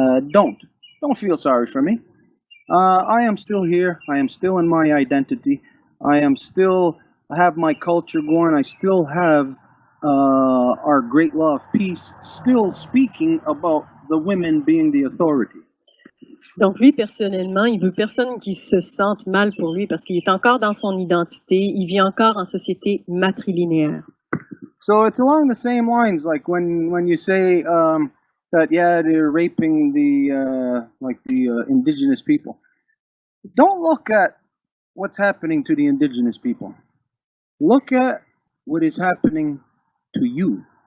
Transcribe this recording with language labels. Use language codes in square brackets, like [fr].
[en] Don't feel sorry for me. I am still here. I am still in my identity. I have my culture going. I still have our great law of peace still speaking about the women being the authority. [fr] Donc, lui, personnellement, il veut personne qui se sente mal pour lui parce qu'il est encore dans son identité, il vit encore en société matrilinéaire. [en] So it's along the same lines, like when you say that, yeah, they're raping the indigenous people. Don't look at what's happening to the indigenous people. Look at what is happening to you.